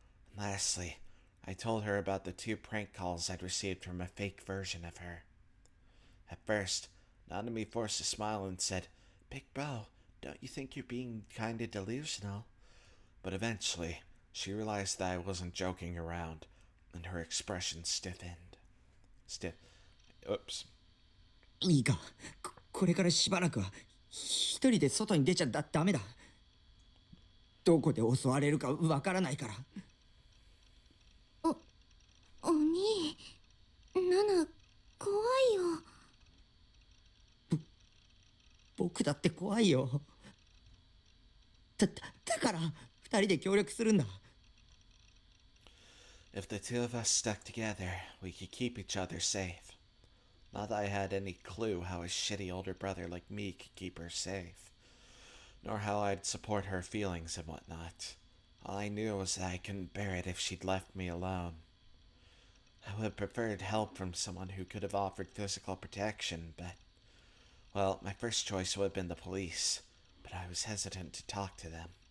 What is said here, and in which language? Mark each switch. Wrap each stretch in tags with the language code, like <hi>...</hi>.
<en>And lastly, I told her about the 2 prank calls I'd received from a fake version of her. At first, Nanami forced a smile and said, "Big bro, don't you think you're being kinda delusional?" But eventually, she realized that I wasn't joking around, and her expression stiffened. Oops.</en> <ja>いいか、これからしばらくは一人で外に出ちゃダメだ。どこで襲われるかわからないから。お兄、ナナ怖いよ。僕だって怖いよ。だから二人で協力するんだ。</ja> <en>If the 2 of us stuck together, we could keep each other safe. Not that I had any clue how a shitty older brother like me could keep her safe, nor how I'd support her feelings and whatnot. All I knew was that I couldn't bear it if she'd left me alone. I would have preferred help from someone who could have offered physical protection, but, well, my first choice would have been the police, but I was hesitant to talk to them.</en>